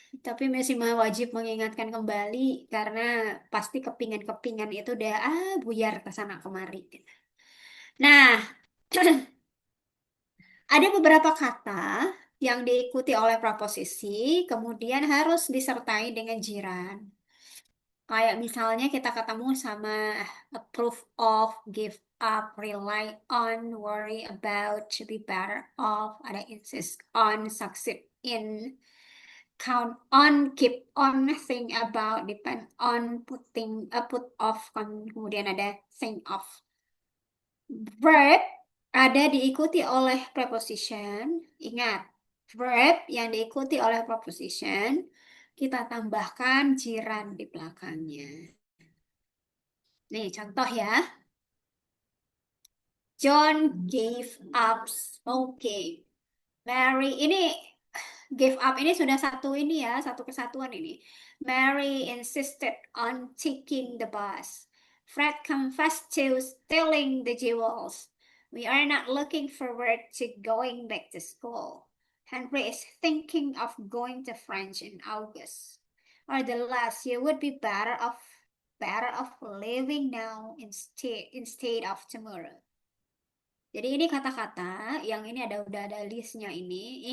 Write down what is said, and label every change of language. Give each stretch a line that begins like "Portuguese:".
Indonesian: Tapi masih wajib mengingatkan kembali karena pasti kepingan-kepingan itu udah buyar ke sana kemari. Nah, ada beberapa kata yang diikuti oleh preposisi, kemudian harus disertai dengan jiran.
English: Kayak misalnya kita ketemu sama approve of, give up, rely on, worry about, to be better off, ada insist on, succeed in, count on, keep on, think about, depend on, put off, kemudian ada think of.
Indonesian: Verb ada diikuti oleh preposition. Ingat, verb yang diikuti oleh preposition, kita tambahkan jiran di belakangnya. Nih, contoh ya.
English: John gave up smoking.
Indonesian: Mary, ini give up ini sudah satu ini ya, satu kesatuan ini.
English: Mary insisted on taking the bus. Fred confessed to stealing the jewels. We are not looking forward to going back to school. Henry is thinking of going to French in August. Or the last, you would be better off living now instead of tomorrow.
Indonesian: Jadi ini kata-kata yang ini udah ada listnya ini.